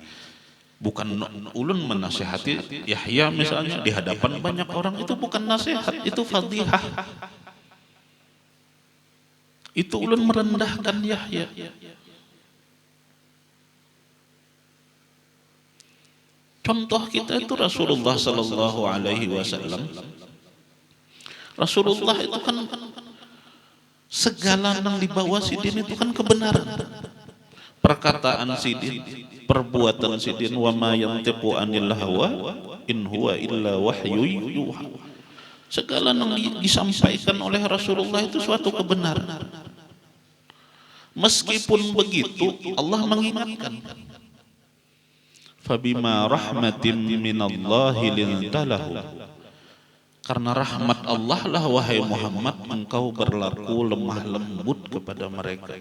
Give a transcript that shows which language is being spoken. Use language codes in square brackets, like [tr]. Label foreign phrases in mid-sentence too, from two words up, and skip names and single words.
[bjn] Bukan ulun menasihati Yahya misalnya di hadapan banyak orang, itu bukan nasihat, itu fadhihah. Itu ulun merendahkan Yahya. [id] Contoh kita itu Rasulullah [ar] صلى الله عليه وسلم. [bjn] Rasulullah itu kan segala yang dibawa sidin itu kan kebenaran. Perkataan sidin, perbuatan sidin, [ar] وما ينطق عن الهوى إن هو إلا وحي يوحى. [id] Segala yang disampaikan oleh Rasulullah itu suatu kebenaran. Meskipun begitu Allah mengingatkan, [ar] فبما رحمة من الله لنت لهم, [id] karena rahmat Allah lah wahai Muhammad engkau berlaku lemah lembut kepada mereka.